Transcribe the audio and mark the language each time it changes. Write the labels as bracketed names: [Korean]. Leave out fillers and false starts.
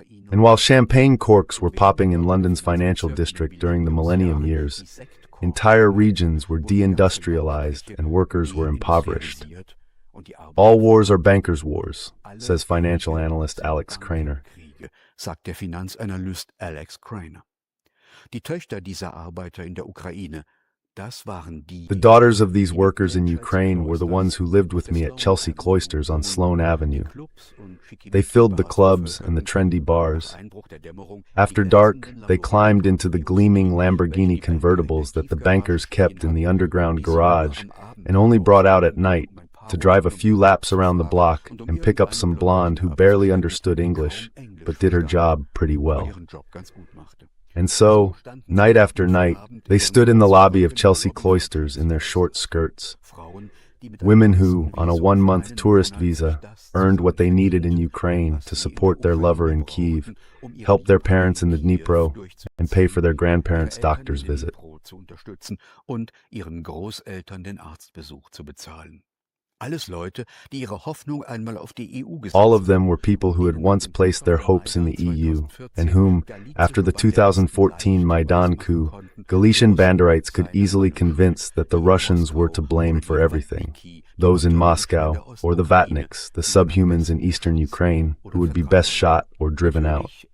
[English] And while champagne corks were popping in London's financial district during the millennium years, entire regions were deindustrialized and workers were impoverished. All wars are bankers' wars, says financial analyst Alex Craner. [German] Sagt der Finanzanalyst Alex Craner. Die Töchter dieser Arbeiter in der Ukraine, das waren die. [English] The daughters of these workers in Ukraine were the ones who lived with me at Chelsea Cloisters on Sloane Avenue. They filled the clubs and the trendy bars. After dark, they climbed into the gleaming Lamborghini convertibles that the bankers kept in the underground garage and only brought out at night to drive a few laps around the block and pick up some blonde who barely understood English but did her job pretty well. And so, night after night, they stood in the lobby of Chelsea Cloisters in their short skirts. Women who, on a 1-month tourist visa, earned what they needed in Ukraine to support their lover in Kyiv, help their parents in the Dnipro, and pay for their grandparents' doctor's visit. [German] Und ihren Großeltern den Arztbesuch zu bezahlen. Alles Leute, die ihre Hoffnung einmal auf die EU gesetzt. [English] All of them were people who had once placed their hopes in the EU, and whom, after the 2014 Maidan coup, Galician Banderites could easily convince that the Russians were to blame for everything. Those in Moscow, or the Vatniks, the subhumans in eastern Ukraine, who would be best shot or driven out.